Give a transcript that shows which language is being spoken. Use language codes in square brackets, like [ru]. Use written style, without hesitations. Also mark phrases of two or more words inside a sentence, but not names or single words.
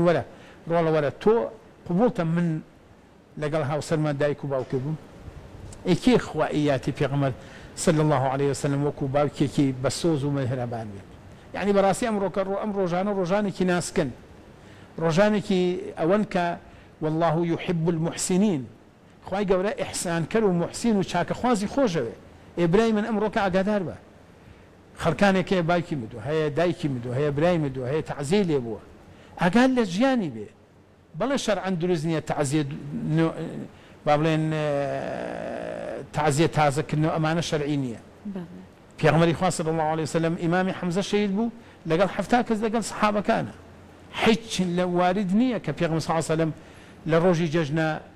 [ckb] وەرە ڕۆڵە وەرە تۆ قبولتە من لەگەڵ هاوسەرمان دایک و باوکە بووم ئێکی خوائیاتی پێغەمبەر [ar] صلی الله عليه وسلم [ckb] وەکو باوکێکی بە سۆز و مهرەبان بێت یعنی بەڕاستی ئەم ڕۆژانە ڕۆژانێکی ناسکن ڕۆژانێکی ئەوەن کە [ar] والله يحب المحسنين [ckb] خوای گەورە ئیحسانکەر و محسین و چاکەخوازی خۆشەوێ ئێبرای من ئەمڕۆکە ئاگادار بە خەڵکانێک هەیە باوکی مردووە هەیە دایکی مردووە هەیە برای مردووە هەیە تەعزیە لێ بووە ئاگاد لە ژیانی بێ بەڵێ شەرعەن دروست نییە تەعزیە با بڵێن تەعزیە تازەکردنەوە ئەمانە شەرعی نییە پێغەمبەری خوا [ar] صلی الله عليه وسلم [ckb] ئیمامی حەمزە شەهید بوو لەگەڵ 70 کەس لەگەڵ سەحابەکانە هیچ لە وارد نییە کە پێغەمبەر [ar] صلی الله عليه وسلم [ckb] لە ڕۆژی جەژنە